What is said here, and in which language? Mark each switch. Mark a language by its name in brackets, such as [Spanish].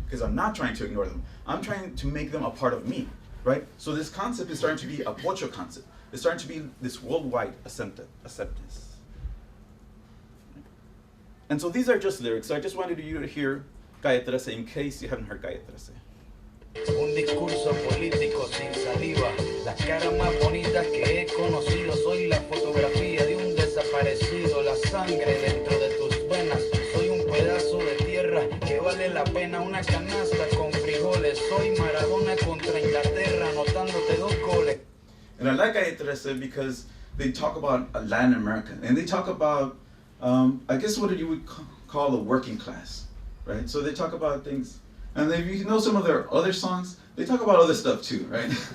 [English] Because I'm not trying to ignore them. I'm trying to make them a part of me, right? So this concept is starting to be a Pocho concept. It's starting to be this worldwide acceptance. And so these are just lyrics. So I just wanted you to hear Calle 13 in case you haven't heard Calle 13. [Spanish] Un discurso político sin saliva, las caras más bonitas que he conocido, soy la fotografía de un desaparecido, la sangre dentro de tus venas, soy un pedazo de tierra que vale la pena una canasta con frijoles, soy Maradona contra Inglaterra, anotándote 2 goles. [English] And I like Calle 13 because they talk about Latin America, and they talk about, I guess what you would call the working class, right? So they talk about things. And if you know some of their other songs, they talk about other stuff too, right?